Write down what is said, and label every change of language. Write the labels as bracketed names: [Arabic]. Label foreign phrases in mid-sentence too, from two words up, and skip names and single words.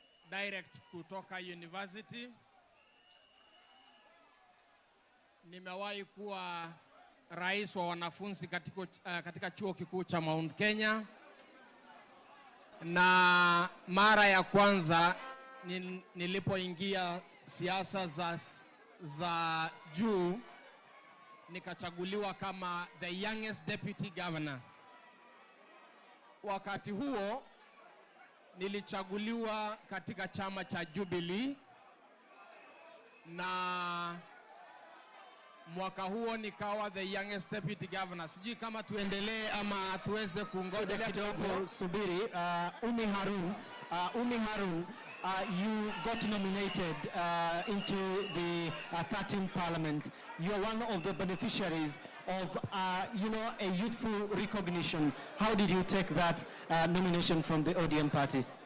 [Swahili] direct kutoka university. Nimewahi kuwa rais wa wanafunzi katika chuo kikuu cha Mount Kenya. Na mara ya kwanza nilipoingia siasa za juu, nikachaguliwa kama [English] the youngest deputy governor. [Swahili] Wakati huo nilichaguliwa katika chama cha Jubilee, na mwaka huo nikawa [English] the youngest deputy governor. [Swahili] Sijui kama tuendelee ama tuweze kungoja kidogo. Subiri, Umi Harun, [English] you got nominated into the 13th Parliament. You are one of the beneficiaries of, a youthful recognition. How did you take that nomination from the ODM party?